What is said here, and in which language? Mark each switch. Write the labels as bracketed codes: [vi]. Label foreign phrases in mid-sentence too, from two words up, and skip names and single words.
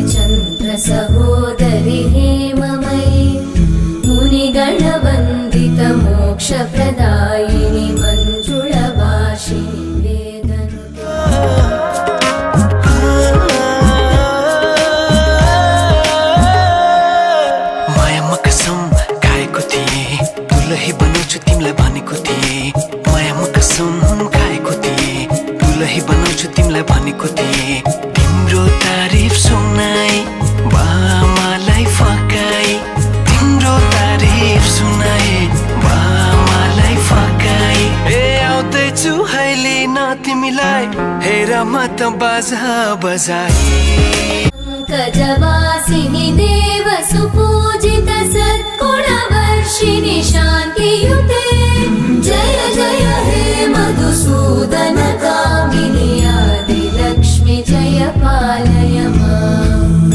[sa] चन्द्र सहोदरि हेममयी मुनिगणवन्दित मोक्षप्रदायिनि मञ्जुळभाषिणि वेदनुते। [ne] मायामा कसम खाएको थिएँ दुलही बनाउँछु तिमीलाई भनेको थिएँ। मायामा कसम खाएको थिएँ दुलही बनाउँछु तिमीलाई भनेको थिएँ। तिम्रो तारिफ सुनाई बामालाई फकाई तिम्रो तारिफ सुनाई बामालाई फकाई। ए आउँदैछु अहिले न तिमीलाई हेर म त बाजा बजाई। [sa] पंकजवासिनि देव सुपूजित सद्गुणवर्षिणि शान्तियुते जय जय हे मधुसूदन कामिनि आदिलक्ष्मि जय पालय माम्।